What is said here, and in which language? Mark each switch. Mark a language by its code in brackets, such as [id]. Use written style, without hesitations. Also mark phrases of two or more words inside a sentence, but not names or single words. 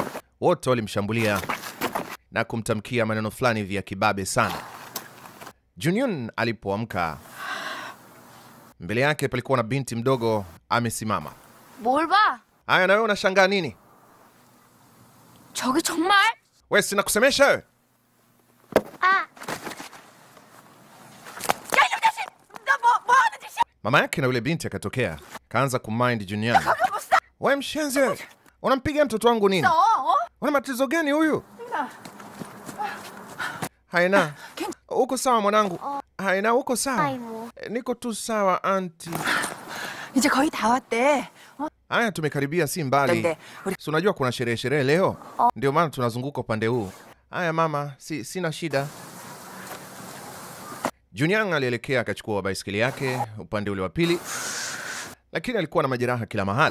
[sw] Wote walimshambulia na kumtamkia maneno fulani vya kibabe sana. Junyun alipoamka, mbele yake palikuwa na binti mdogo amesimama. Bolba? Haya, na wewe unashangaa nini? [ko] 저기 정말? [sw] Wewe sina kusemesha wewe. Mama yake na yule binti akatokea, kaanza kumind Junyun. Wewe mshenzi wewe. Unampiga mtoto wangu nini? Una matatizo gani huyu? Haina. Uko sawa mwanangu? Haina, uko sawa? Niko tu sawa auntie. [ko] 이제 거의 다 왔대. [sw] Haya, tumekaribia si mbali. Si unajua kuna sherehe leo? Ndio maana tunazunguka upande huu. Haya mama, sina shida. Junyang alielekea akachukua baisikeli yake upande ule wa pili, lakini alikuwa na majeraha kila mahali.